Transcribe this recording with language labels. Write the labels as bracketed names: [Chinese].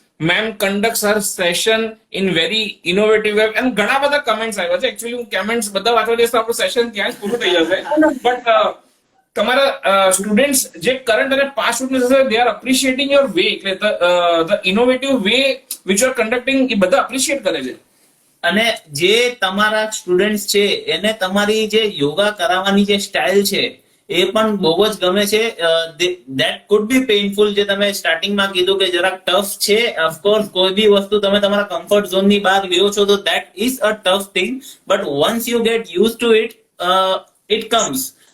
[English] Ma'am conducts her session in very innovative way, and [Gujarati] ઘણા બધા comments આવ્યા છે. Actually હું comments બધા વાંચવા જઈશ તો આપણું સેશન ત્યાં જ પૂરું થઈ જશે. [English] But [Gujarati] તમારા સ્ટુડન્ટ્સ જે કરંટ અને પાસ્ટ સ્ટુડન્ટ્સ હશે, [English] they are appreciating your way, [Gujarati] એટલે [English] the innovative way which you are conducting, [Gujarati] એ બધા appreciate કરે છે. અને જે તમારા સ્ટુડન્ટ્સ છે એને તમારી જે યોગા કરાવવાની જે સ્ટાઇલ છે એ પણ બહુ જ ગમે છે. [English] that could be painful, [Gujarati] જે તમે સ્ટાર્ટિંગમાં કીધું કે જરાક ટફ છે. ઓફકોર્સ કોઈ બી વસ્તુ તમે તમારા કમ્ફર્ટ ઝોન ની બહાર લ્યો છો તો [English] That is a tough thing, but once you get use to it, it comes.